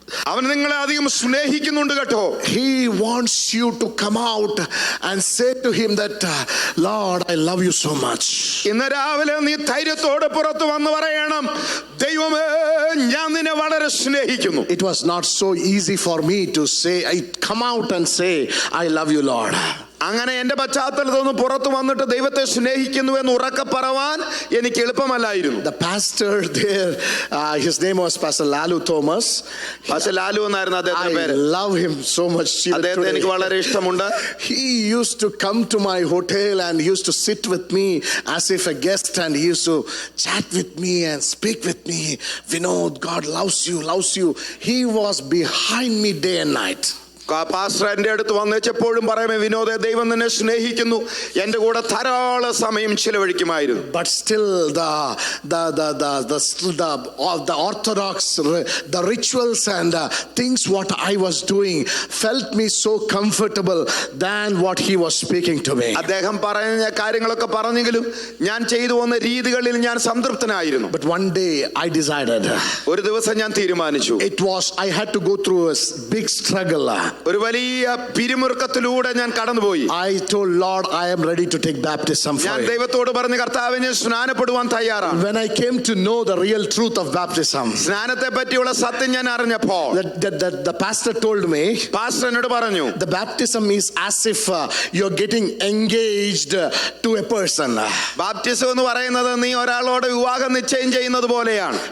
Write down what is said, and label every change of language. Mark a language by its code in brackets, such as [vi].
[ml] അവൻ നിങ്ങളെ അധികം സ്നേഹിക്കുന്നുണ്ട് കേട്ടോ. [en] He wants you to come out and say to him that Lord, I love you so much. [ml] ഇന്ന് രാവിലെ നീ ധൈര്യത്തോടെ പുറത്തു വന്ന് പറയണം, ദൈവമേ ഞാൻ നിന്നെ വളരെ സ്നേഹിക്കുന്നു. [en] It was not so easy for me to say, I come out and say, I love you, Lord. [ml] അങ്ങനെ എന്റെ പശ്ചാത്തലത്തിൽ നിന്ന് പുറത്തു വന്നിട്ട് ദൈവത്തെ സ്നേഹിക്കുന്നു എന്ന് ഉറക്കെ പറയാൻ എനിക്ക് എളുപ്പമല്ലായിരുന്നു. [en] The pastor there, his name was Pastor Lalu Thomas. [ml] Pastor Lalu എന്നായിരുന്നു അദ്ദേഹത്തിന്റെ പേര്. [en] I love him so much. [ml] അദ്ദേഹത്തെ എനിക്ക് വളരെ ഇഷ്ടമുണ്ട്. [en] He used to come to my hotel and he used to sit with me as if a guest, and he used to chat with me and speak with me. Vinod, God loves you, loves you. He was behind me day and night. [ml] Pastor എന്റെ അടുത്ത് വന്നെപ്പോഴും പറയുമേ, വിനോദേ ദൈവം നിന്നെ സ്നേഹിക്കുന്നു, എന്റെ കൂടെ ധാരാളം സമയം ചിലവഴിക്കുമായിരുന്നു. [en] But still the orthodox, the rituals and things what I was doing felt me so comfortable than what he was speaking to me. [ml] അദ്ദേഹം പറയുന്ന കാര്യങ്ങളൊക്കെ പറഞ്ഞെങ്കിലും ഞാൻ ചെയ്തു വന്ന രീതികളിൽ ഞാൻ സംതൃപ്തനായിരുന്നു. [en] But one day I decided. [ml] ഒരു ദിവസം ഞാൻ തീരുമാനിച്ചു. [en] I had to go through a big struggle. [ml] ഒരു വലിയ പിരിമുറുക്കത്തിലൂടെ ഞാൻ കടന്നുപോയി. [en] I told Lord, I am ready to take baptism for [ml] ഞാൻ [en] you. [ml] ദൈവത്തോട് പറഞ്ഞു, കർത്താവേ ഞാൻ സ്നാനപ്പെടുവാൻ തയ്യാറാണ്. [en] When I came to know the real truth of baptism, [ml] സ്നാനത്തെ പറ്റിയുള്ള സത്യം ഞാൻ അറിഞ്ഞപ്പോൾ [en] the pastor told me, [ml] pastor എന്നോട് പറഞ്ഞു, [en] the baptism is as if you're getting engaged to a person. [ml] Baptism എന്ന് പറയുന്നത് നീ ഒരാളോട് വിവാഹം നിശ്ചയം ചെയ്യുന്നത് പോലെയാണ്.